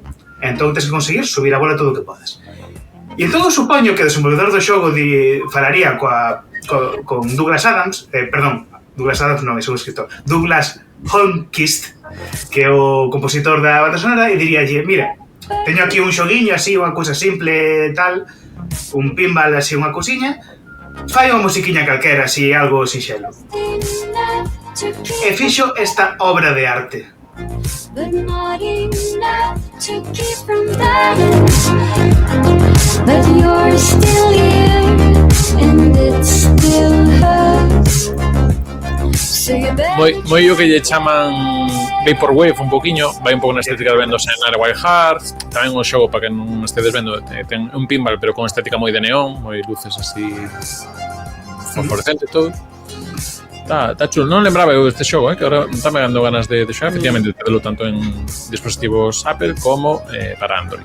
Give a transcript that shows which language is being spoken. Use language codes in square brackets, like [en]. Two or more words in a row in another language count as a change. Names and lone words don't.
[gl] Entón tes que conseguir subir a bola todo o que podas. E entón eu supoño que o desenvolvedor do xogo falaría con Douglas Adams, Douglas Adams non, é un escritor, Douglas Holmquist, que é o compositor da banda sonora, e diríalle, mira, teño aquí un xoguiño así, unha cousa simple tal, un pinball así, unha cousiña, fai unha musiquiña calquera así, algo sinxelo. E fixo esta obra de arte. [en] but not enough to keep from dying. But you're still here, and it still hurts. So you better [gl] Moi o que lle chaman Vaporwave un poquinho, vai un pouco na estética de vendose en Wild Hearts, tamén un xogo para que non estedes vendo, ten un pinball pero con estética moi de neón, moi luces así fosforescente todo. Está chulo, non lembraba eu este xogo, que agora está me dando ganas de xogar, efectivamente, telo tanto en dispositivos Apple como para Android.